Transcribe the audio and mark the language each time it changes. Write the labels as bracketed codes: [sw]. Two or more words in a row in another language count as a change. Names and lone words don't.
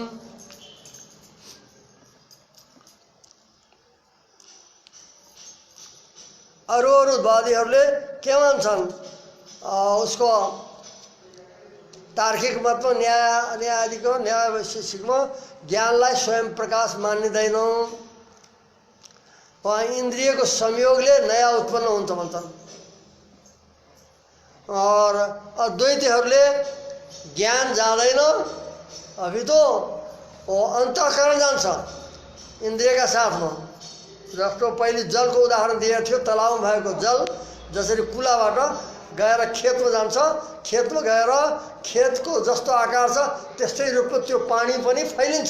[ne] अरूवादीहरूले के भन्छन्, उसको तार्किक मतमा न्यायादिको न्याय वैशेषिकमा ज्ञानलाई स्वयं प्रकाश मानिँदैन, वहाँ इन्द्रियको संयोगले नयाँ उत्पन्न हुन्छ भन्छन्। और अद्वैतीहरूले ज्ञान जाँदैन, [hi] अभी तो वो [ne] अन्तःकरण जान्छ इन्द्रियका साथमा। जस्तो पहिले जलको उदाहरण दिएको थियो, तलाउमा भएको जल जसरी कुलाबाट गएर खेतमा जान्छ, खेतमा गएर खेतको जस्तो आकार छ त्यस्तै रूपमा त्यो पानी पनि फैलिन्छ।